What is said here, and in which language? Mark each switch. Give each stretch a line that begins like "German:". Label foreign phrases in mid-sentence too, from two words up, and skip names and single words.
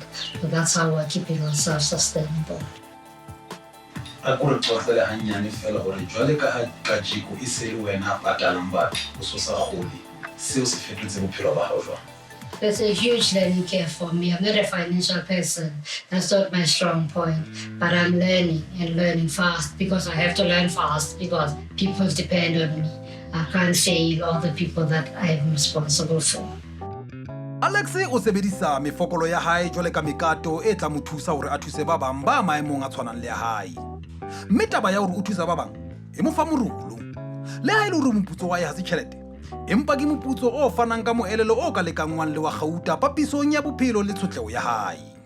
English: So that's how we're keeping ourselves sustainable. It's a huge learning curve for me. I'm not a financial person. That's not my strong point. But I'm learning and learning fast because I have to learn fast because people depend on me. I can't fail all the people that I'm responsible for.
Southern Sotho: Alex o sebedisa mefokolo ya hae jwale ka mekato e tla mo thusa hore a thuse ba bang ba maemong a tshwanang le hae. Mme taba ya hore o thusa ba bang e mo fa morolo. Le ha ile hore moputso wa hae ha se tjhelete, empa ke moputso o fanang ka moelelo o ka lekangwang le wa gauta papisong ya bophelo le tshotleho ya hae.